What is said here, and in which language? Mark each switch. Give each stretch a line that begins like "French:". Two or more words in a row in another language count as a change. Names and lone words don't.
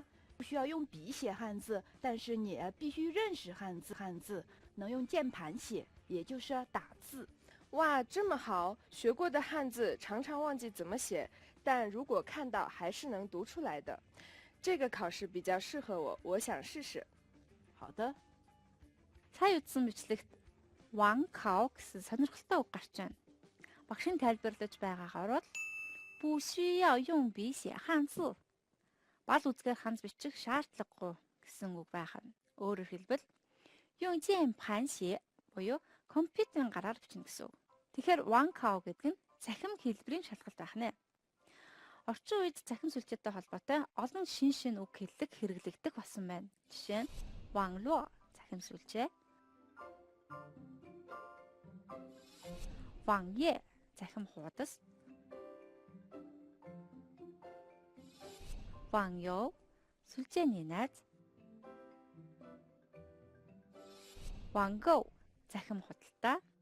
Chinese: 不需要用笔写汉字，但是你必须认识汉字能用键盘写，也就是打字。哇，这么好！学过的汉字常常忘记怎么写，但如果看到还是能读出来的。这个考试比较适合我，我想试试。好的。
Mongolian: Сая үзсэн бичлэгт Wang Kao гэсэн сонирхолтой үг гарч байна. Багшийн тайлбарлаж байгаагаар бол
Chinese: 不需要用笔写汉字.
Mongolian: Бал үзгээр ханз бичих шаардлагагүй гэсэн үг байх нь. Өөрөөр хэлбэл
Chinese: 用键盘写
Mongolian: буюу компьютерийн гараар бичнэ гэсэн үг. Тэгэхээр Wang Kao гэдэг нь цахим хэлбэрийн шалгалт байх нэ. Орчин үед цахим сүлжээтэй холбоотой олон шин үг хэллэг хэрэглэгдэх болсон байна. Жишээ нь Wang Luo цахим сүлжээ, Wang Ye цахим хуудас, Wang You сүлжээний найз, Wang Gou захим худалдаа.